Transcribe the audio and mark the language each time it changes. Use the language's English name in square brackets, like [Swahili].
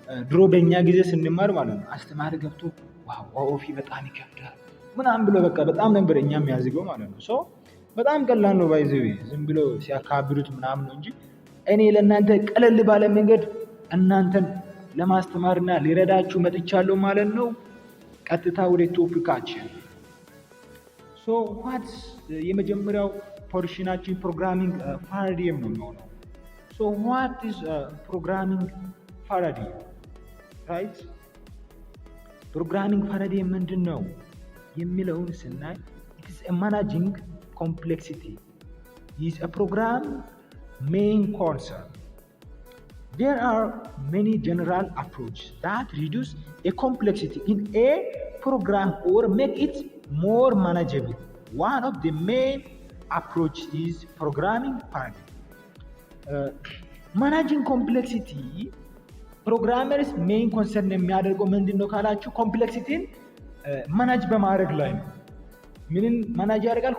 [Amharic] ድሮ በእኛ ጊዜ ስንማር ማለት ነው አስተማሪ ገብቶ ዋው OOP በጣም ይከብዳል ምናምን ብሎ በቃ በጣም ነበር እኛ የሚያዝገው ማለት ነው። ሶ በጣም ቀላል ነው ባይዘው ዝም ብሎ ሲያካብዱት ምናምን ነው እንጂ እኔ ለእናንተ ቀለል ባለ መንገድ እናንተን ለማስተማርና ሊረዳችሁ መጥቻለሁ ማለት ነው። ቀጥታ ወደ ቶፒካችን ሶ ዋትስ የመጀመሪያው ፖርሽናችን ፕሮግራሚንግ ፓራዲግም ነው የሚሆነው። [English] ሶ ዋት ኢዝ ፕሮግራሚንግ ፓራዲግም ራይት? [Amharic] ፕሮግራሚንግ ፓራዲግም ምንድን ነው የሚለውን ስናይ [English] it is a managing complexity is a program main concern. There are many general approaches that reduce a complexity in a program or make it more manageable. One of the main approaches is programming paradigm. [Amharic] Managing complexity ፕሮግራመርስ ሜይን ኮንሰርን የሚያደርገው ምንድን ነው ካላችሁ ኮምፕሌክሲቲን ማናጅ በማድረግ ላይ ነው። ምንን ማናጅ ያደርጋል?